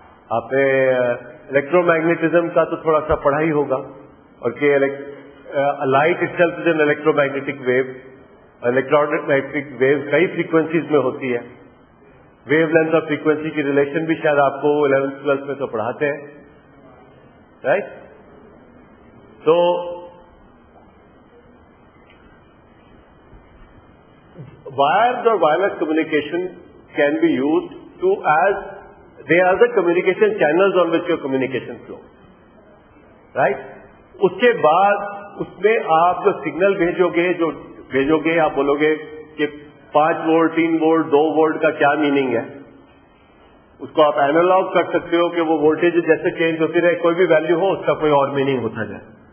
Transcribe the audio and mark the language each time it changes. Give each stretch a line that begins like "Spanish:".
Urdu: آپ نے electro magnetism کا تو تھوڑا سا پڑھا ہی ہوگا, اور کہ
English: Light itself is an electromagnetic wave.
Urdu: Electro magnetic view کئی فریکوینسیز میں ہوتی ہے. ویو لینتھ اور فریکوینسی کی ریلیشن بھی شاید آپ کو 11th-12th میں تو پڑھاتے ہیں, رائٹ.
English: تو وائرڈ اور wireless communication can be used to as they are the communication channels on which your communication flow, right.
Urdu: اس کے بعد اس میں آپ جو سگنل بھیجو گے آپ بولو گے کہ 5 وولٹ 3 وولٹ 2 وولٹ کا کیا میننگ ہے. اس کو آپ اینالاگ کر سکتے ہو کہ وہ وولٹیج جیسے چینج ہوتی رہے, کوئی بھی ویلیو ہو اس کا کوئی اور میننگ ہوتا جائے.